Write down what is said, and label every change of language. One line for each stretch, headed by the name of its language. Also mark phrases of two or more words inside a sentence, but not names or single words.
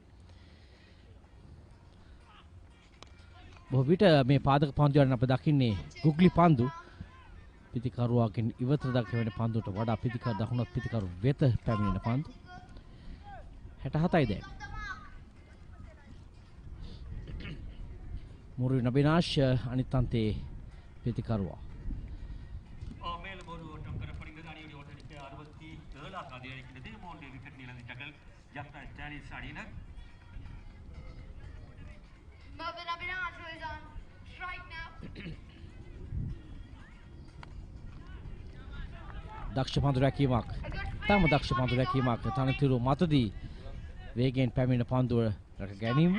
Sinhala: බොහෝ විට මේ පාදක පන්දුවලින් අප දකින්නේ ගුග්ලි පන්දු පිතිකරුවාගෙන් ඉවතට දක්වන පන්දුවට වඩා පිතිකරු දකුණත් පිතිකරු වෙත පැමිණෙන පන්දු. 67යි දැන්. මුරු නබිනාශ් අනිත් අන්තේ පිතිකරුවා.
Tamil: மேலும் ஒரு ஓட்டம் பெறப்படுகிறது. அணியுடைய ஓட்டடிக்கு 67ஆக அதிகரிக்கிறது. 3 விக்கெட் இழந்தார்கள் ஜாஃப்னா ஸ்டாலியன்ஸ் அணியினர்.
Sinhala: දක්ෂ පන්දු රැකීමක්. තම දක්ෂ පන්දු රැකීමක්. තනතුරු මතදී වේගයෙන් පැමිණෙන පන්දුව රැක ගැනීම.